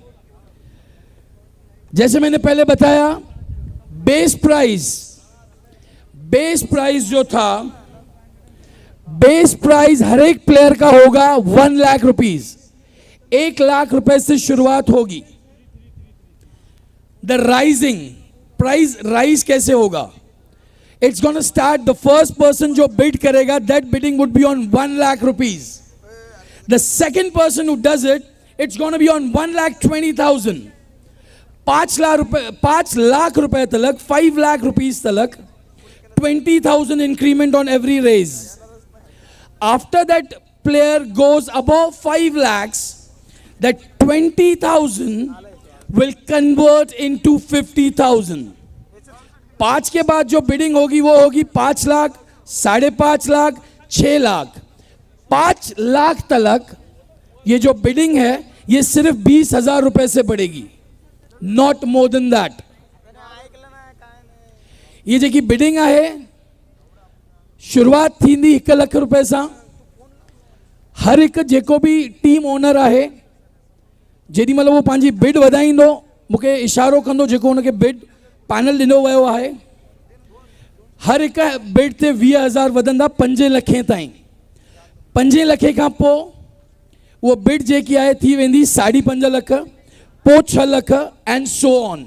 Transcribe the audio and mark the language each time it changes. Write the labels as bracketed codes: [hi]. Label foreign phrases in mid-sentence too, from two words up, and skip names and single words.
[ur] جیسے میں نے پہلے بتایا, [en] base price [ur] جو تھا, [en] base price [ur] ہر ایک پلیئر کا ہوگا 1 لاکھ روپیز. 1 لاکھ روپے سے شروعات ہوگی. [en] The rising price rise [ur] کیسے ہوگا? [en] It's gonna start, the first person [ur] جو بڈ کرے گا, [en] That bidding would be on 1 lakh rupees. The second person who does it, it's gonna be on 1,20,000. [ur] 5 لاکھ روپے تلک، 5 لاکھ روپیز تلک، 20,000 [en] increment on every raise. After that player goes above 5 lakhs, that 20,000 will convert into 50,000. [ur] 5 کے بعد جو بڈنگ ہوگی وہ ہوگی 5 لاکھ، 5.5 لاکھ، 6 لاکھ. 5 لاکھ تلک یہ جو بڈنگ ہے یہ صرف 20,000 روپے سے بڑھے گی, [en] not more than that. [sd] ये जेकी बिडिंग है, शुरुआत थींदी 1 लख रुपए सां. हर एक जेको भी [en] team owner [sd] है, जेॾी महिल वो पंहिंजी बिड वधाईंदो, मूंखे इशारो कंदो जेको हुनखे [en] bid panel [sd] ॾिनो वियो आहे. हर हिक बिड ते 20,000 वधंदा 5 लखे ताईं. 5 लखे खां पोइ उहो बिड जेकी आहे थी वेंदी 5.5 लख, पोइ 6 लख [en] and so on.